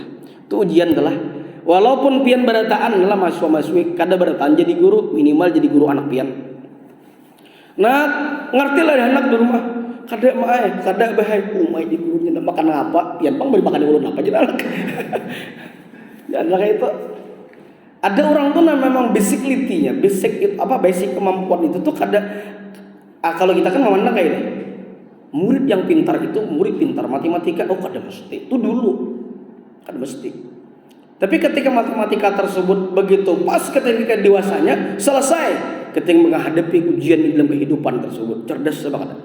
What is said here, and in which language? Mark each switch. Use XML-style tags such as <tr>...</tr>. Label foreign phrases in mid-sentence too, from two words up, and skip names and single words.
<id>Itu ujian telah.</id> <bjn>Walaupun pian berataan adalah mahasiswa-mahasiswi kada berataan jadi guru, minimal jadi guru anak pian.</bjn> <id>Nah, ngertilah anak di rumah.</id> <bjn>Kada bahaya. Umay di gurunya makan apa? Pian bang beri makan ulun apa jadi anak.</bjn> <id>Ya anak itu. Ada orang tuh memang basic kemampuan itu tuh kada Kalau kita kan memandang kayak ini, murid yang pintar itu murid pintar matematika, kada mesti. Itu dulu, kada mesti. Tapi ketika matematika tersebut begitu pas ketika dewasanya selesai, ketika menghadapi ujian di dalam kehidupan tersebut, cerdas banget.</id>